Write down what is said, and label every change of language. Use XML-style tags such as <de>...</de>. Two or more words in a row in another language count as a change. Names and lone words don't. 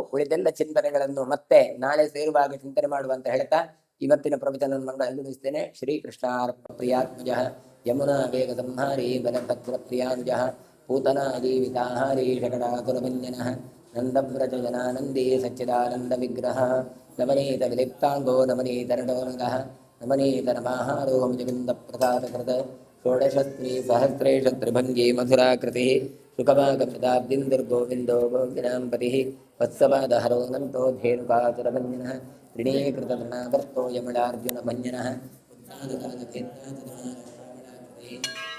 <kn>ಉಳಿದೆಲ್ಲ ಚಿಂತನೆಗಳನ್ನು ಮತ್ತೆ ನಾಳೆ ಸೇರುವಾಗ ಚಿಂತನೆ ಮಾಡುವಂತ ಹೇಳ್ತಾ ಇವತ್ತಿನ ಪ್ರವಚನ ಅನುಭವಿಸ್ತೇನೆ.</kn> <sa>ಶ್ರೀಕೃಷ್ಣಾರ್ಪ ಪ್ರಿಯಾತ್ಮಜ ಯಮುನಾ ವೇಗ ಸಂಹಾರಿ ಬಲಭದ್ರ ಪ್ರಿಯಾನುಜ ಪೂತನಾ ಜೀವಿತಾಹಾರಿ ಶಕಟಾಸುರಭಂಜನ ನಂದವ್ರಜ ಜನಾನಂದಿ ಸಚ್ಚಿದಾನಂದ ವಿಗ್ರಹ ನಮನೀತ ವಿಲಿಪ್ತಾಂಗೋ ನಮನೀತರಣೋನಗಃ ನಮನೀತ ನಮಾಹಾರೋ ಮುಜವಿಂದ ಪ್ರಸಾದ ಕೃತ ಷೋಡಶಸ್ತ್ರೀ ಸಹಸ್ರೇಶ ತ್ರಿಭಂಗಿ ಮಧುರಾಕೃತಿ ಸುಖಭಾಗಪ್ರದಾಬ್ದಿಂದುರ್ಗೋವಿಂದೋ ಗೋವಿನಾಂಪತಿ ವತ್ಸವಾದಹರೋನಂತೋ ಧೇನುಕಾಸುರಭಂಜನಃ ತ್ರಿಣೀಕೃತೃಣಾಕರ್ತೋ ಯಮಳಾರ್ಜುನ ಭಂಜನಃ</sa>